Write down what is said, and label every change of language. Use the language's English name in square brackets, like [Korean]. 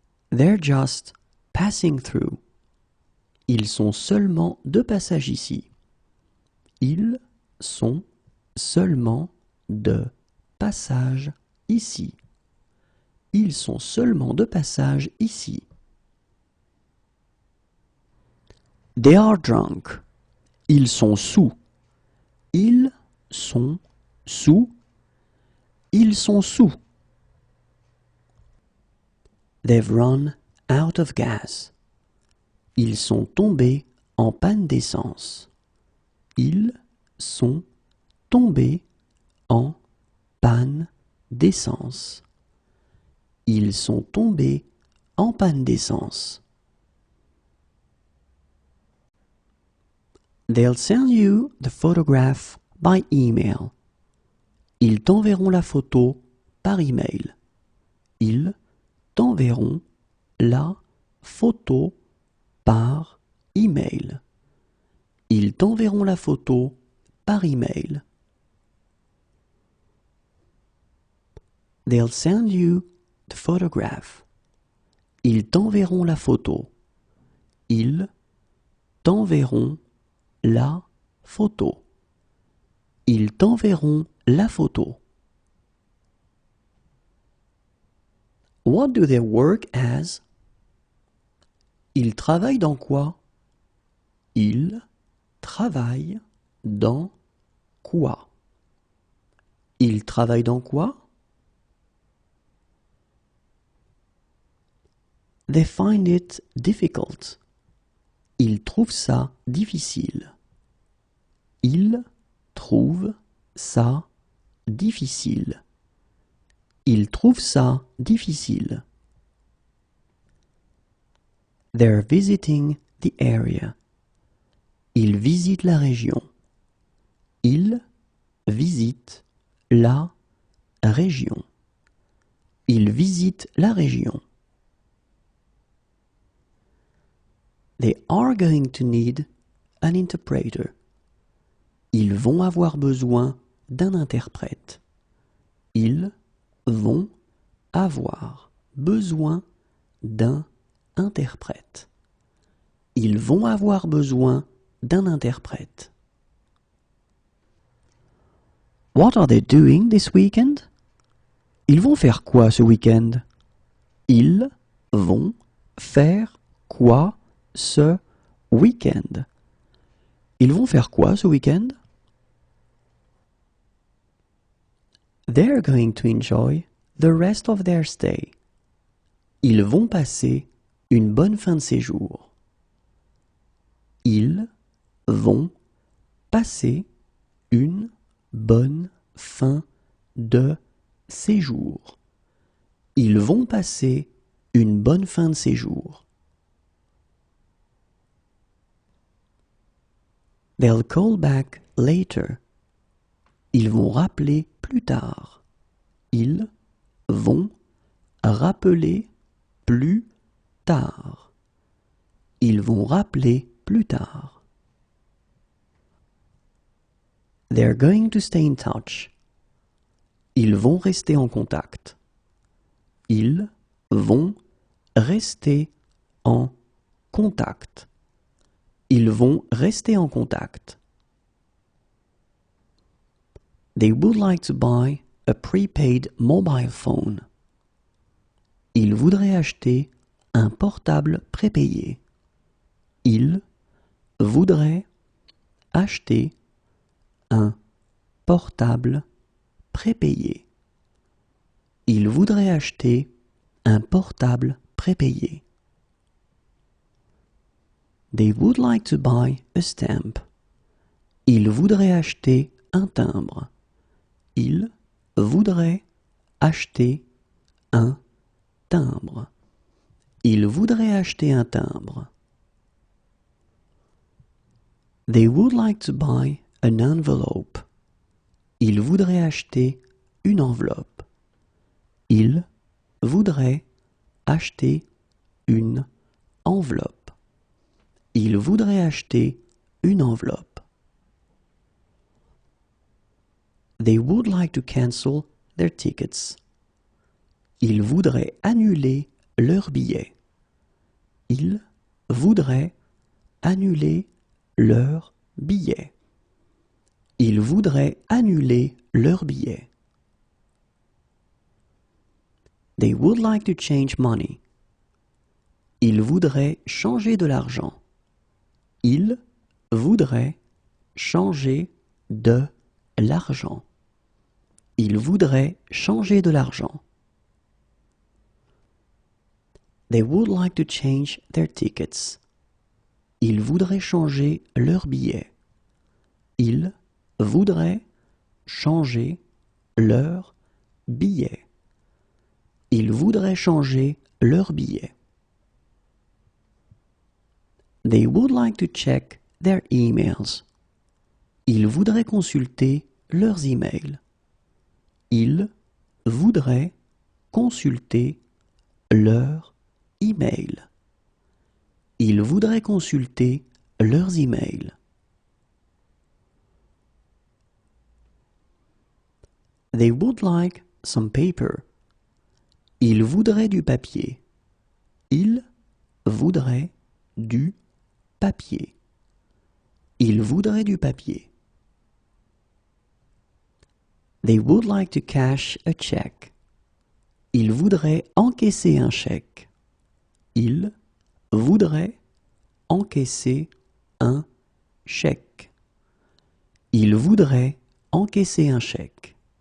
[English] They're just passing through. [French] Ils sont seulement de passage ici. Ils sont seulement de passage ici. Ils sont seulement de passage ici. [English] They are drunk. [French] Ils sont sous. Ils sont sous. Ils sont sous. [English] They've run out of gas. [French] Ils sont tombés en panne d'essence. Ils sont tombés en panne d'essence. Ils sont tombés en panne d'essence. [English] They'll send you the photograph by email. [French] Ils t'enverront la photo par email. Ils t'enverront la photo par email. Ils t'enverront la photo par email. [English] They'll send you the photograph. [French] Ils t'enverront la photo. Ils t'enverront la photo. Ils t'enverront la photo. [English] What do they work as? [French] Ils travaillent dans quoi? Ils travaillent dans quoi? Ils travaillent dans quoi? [English] They find it difficult. [French] Ils trouvent ça difficile. Ils trouvent ça difficile. Ils trouvent ça difficile. [English] They're visiting the area. [French] Ils visitent la région. Ils visitent la région. Ils visitent la région. [English] They are going to need an interpreter. [French] Ils vont avoir besoin d'un interprète. Ils vont avoir besoin d'un interprète. Ils vont avoir besoin d'un interprète. [English] What are they doing this weekend? [French] Ils vont faire quoi ce week-end? Ils vont faire quoi ce week-end? Ils vont faire quoi ce week-end? [English] They're going to enjoy the rest of their stay. [French] Ils vont passer une bonne fin de séjour. Ils vont passer une bonne fin de séjour. Ils vont passer une bonne fin de séjour. [English] They'll call back later. [French] Ils vont rappeler plus tard. Ils vont rappeler plus tard. Ils vont rappeler plus tard. [English] They're going to stay in touch. [French] Ils vont rester en contact. Ils vont rester en contact. Ils vont rester en contact. [English] They would like to buy a prepaid mobile phone. [French] Ils voudraient acheter un portable prépayé. Ils voudraient acheter un portable prépayé. Ils voudraient acheter un portable prépayé. [English] They would like to buy a stamp. [French] Ils voudraient acheter un timbre. Ils voudraient acheter un timbre. Ils voudraient acheter un timbre. [English] They would like to buy an envelope. [French] Ils voudraient acheter une enveloppe. Ils voudraient acheter une enveloppe. Ils voudraient acheter une enveloppe. [English] They would like to cancel their tickets. [French] Ils voudraient annuler leurs billets. Ils voudraient annuler leurs billets. Ils voudraient annuler leurs billets. [English] They would like to change money. [French] Ils voudraient changer de l'argent. Ils voudraient changer de l'argent. Ils voudraient changer de l'argent. [English] They would like to change their tickets. [French] Ils voudraient changer leurs billets. Ils voudraient changer leurs billets. Ils voudraient changer leurs billets. [English] They would like to check their emails. [French] Ils voudraient consulter leurs emails. Ils voudraient consulter leurs emails. Ils voudraient consulter leurs emails. [English] They would like some paper. [French] Ils voudraient du papier. Ils voudraient du papier. Ils voudraient du papier. [English] They would like to cash a check. [French] Ils voudraient encaisser un chèque. Ils voudraient encaisser un chèque. Ils voudraient encaisser un chèque.